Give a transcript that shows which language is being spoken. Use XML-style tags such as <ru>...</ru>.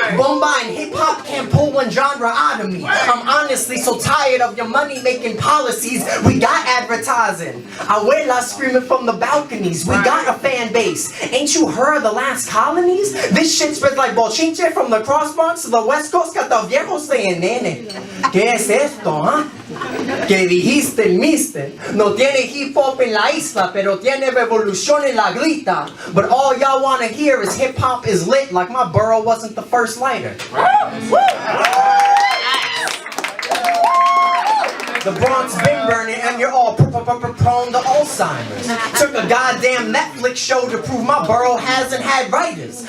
<en>Bomba and hip-hop can't pull one genre out of me. I'm honestly so tired of your money-making policies. We got advertising, abuelas screaming from the balconies. We got a fan base. Ain't you heard the last colonies? This shit spreads like bochinche from the cross Bronx to the west coast. Got the viejos saying,</en> <es>nene, ¿qué es esto,</es> <en>huh?</en> <es>¿Qué dijiste el mister? No tiene hip-hop en la isla, pero tiene revolución en la grita.</es> <en>But all y'all want to hear is hip-hop is lit, like my borough wasn't the first lighter. The Bronx been burning and you're all prone to Alzheimer's. Took a goddamn Netflix show to prove my borough hasn't had writers.</en>